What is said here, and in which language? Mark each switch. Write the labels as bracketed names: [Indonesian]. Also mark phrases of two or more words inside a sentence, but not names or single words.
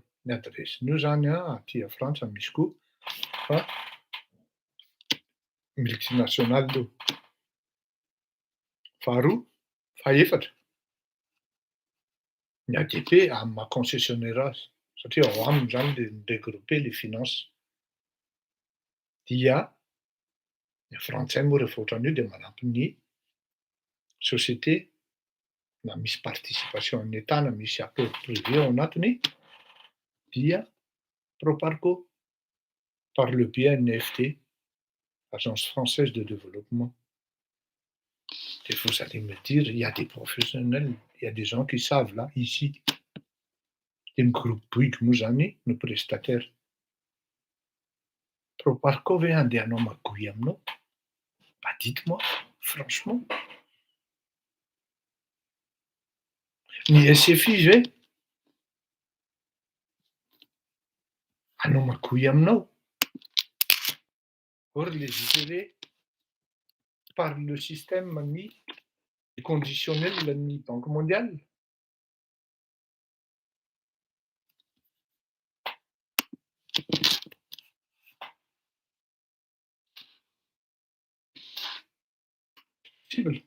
[Malagasy] Ny adresin'io zany a aty a Frantsa misy koa fa multinationale io. Faharoa, fahaefatra, ny ADP amin'ny maha concessionnaire azy satria ao aminy zany le [French] regrouper les finances. [Malagasy] Dia ny frantsay moa rehefa ohatran'io de manampy ny société na misy participation an'ny État na misy acteur privé ao anatiny dia Proparco [French] par le biais [Malagasy] ANFD, Agence française de développement. [French] Et vous allez me dire, il y a des professionnels, il y a des gens qui savent là, ici. Et le groupe [Malagasy] Bouygues moa zany no prestataire. Proparco ve andeha hanao magouille aminao? [French] Bah dites-moi, franchement. [Malagasy] Ny SFI ve hanao magouille aminao? [French] Or les gérés par le système ny conditionnel ny Banque mondiale. Possible.